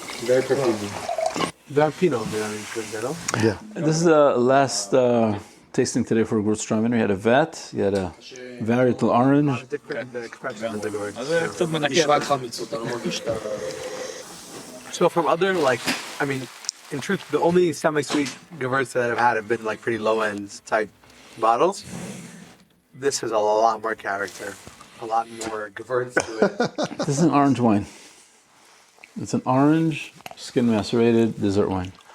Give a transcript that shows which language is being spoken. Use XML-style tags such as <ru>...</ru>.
<en>Very perfumed. Very Pinot, no? Yeah. This is the last tasting today for Gewürztraminer. You had a vat, you had a varietal orange. Different expressions of the words.</en> <he>קצת מנקה רק חמיצות, אני לא מרגיש את ה...</he> <en>So from other, like, I mean, in truth, the only semi-sweet Gewürz that I've had have been like pretty low-end type bottles. This has a lot more character, a lot more Gewürz to it. This is an orange wine. It's an orange, skin macerated dessert wine.</en>